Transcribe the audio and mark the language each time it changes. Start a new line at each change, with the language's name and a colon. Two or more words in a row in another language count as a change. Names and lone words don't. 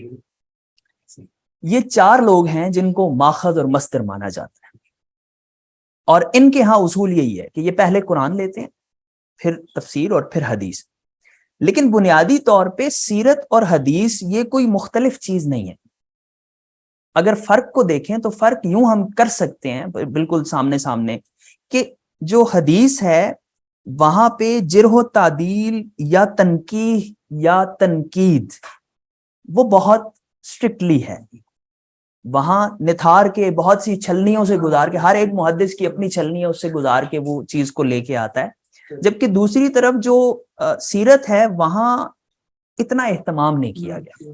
Urdu: یہ 4 لوگ ہیں جن کو ماخذ اور مصدر مانا جاتا ہے, اور ان کے ہاں اصول یہی ہے کہ یہ پہلے قرآن لیتے ہیں, پھر تفسیر اور پھر حدیث. لیکن بنیادی طور پہ سیرت اور حدیث یہ کوئی مختلف چیز نہیں ہے. اگر فرق کو دیکھیں تو فرق یوں ہم کر سکتے ہیں بالکل سامنے سامنے, کہ جو حدیث ہے وہاں پہ جرح و تعدیل یا تنقیح یا تنقید وہ بہت اسٹرکٹلی ہے. وہاں نتھار کے بہت سی چھلنیوں سے گزار کے, ہر ایک محدث کی اپنی چھلنی ہے, اس سے گزار کے وہ چیز کو لے کے آتا ہے. جبکہ دوسری طرف جو سیرت ہے وہاں اتنا اہتمام نہیں کیا گیا.